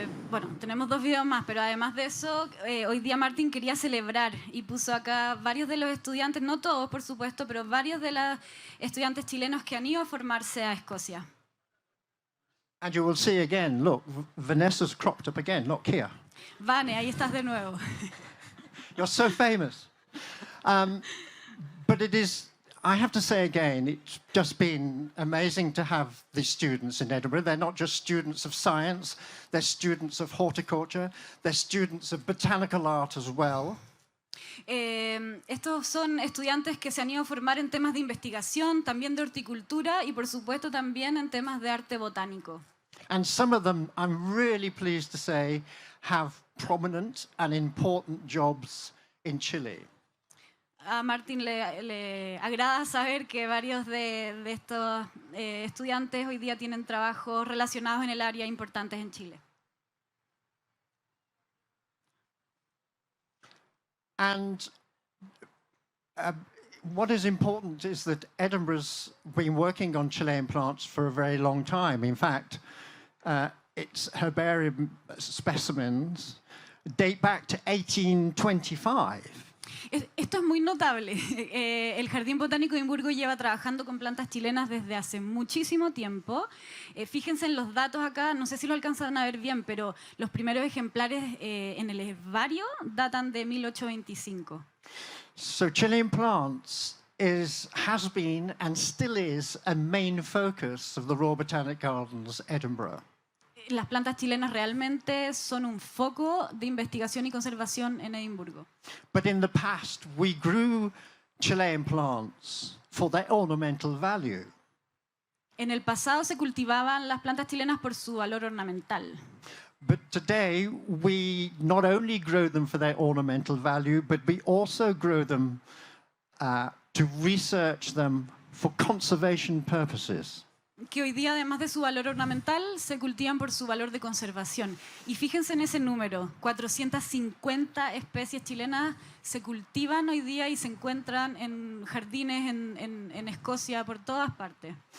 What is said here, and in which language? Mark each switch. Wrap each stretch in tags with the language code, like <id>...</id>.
<es>Bueno, tenemos 2 videos más, pero además de eso, hoy día Martin quería celebrar y puso acá varios de los estudiantes, no todos por supuesto, pero varios de los estudiantes chilenos que han ido a formarse a Escocia.</es> <en>And you will see again, look, Vanessa's cropped up again, look here.</en> <es>Vane, ahí estás de nuevo.</es> <en>You're so famous. But it is, I have to say again, it's just been amazing to have these students in Edinburgh. They're not just students of science, they're students of horticulture, they're students of botanical art as well.</en> <es>Estos son estudiantes que se han ido a formar en temas de investigación, también de horticultura y por supuesto también en temas de arte botánico.</es> <en>And some of them, I'm really pleased to say, have prominent and important jobs in Chile.</en> <es>A Martin le agrada saber que varios de estos estudiantes hoy día tienen trabajos relacionados en el área importantes en Chile.</es> <en>And what is important is that Edinburgh's been working on Chilean plants for a very long time. In fact, its herbarium specimens date back to 1825.</en> <es>Esto es muy notable. El Jardín Botánico de Edimburgo lleva trabajando con plantas chilenas desde hace muchísimo tiempo. Fíjense en los datos acá, no sé si lo alcanzan a ver bien, pero los primeros ejemplares en el herbario datan de 1825.</es> <en>So Chilean plants has been and still is a main focus of the Royal Botanic Gardens, Edinburgh.</en> <es>Las plantas chilenas realmente son un foco de investigación y conservación en Edimburgo.</es> <en>But in the past, we grew Chilean plants for their ornamental value.</en> <es>En el pasado se cultivaban las plantas chilenas por su valor ornamental.</es> <en>But today, we not only grow them for their ornamental value, but we also grow them to research them for conservation purposes.</en> <es>Que hoy día, además de su valor ornamental, se cultivan por su valor de conservación. Y fíjense en ese número, 450 especies chilenas se cultivan hoy día y se encuentran en jardines en Escocia, por todas partes.</es>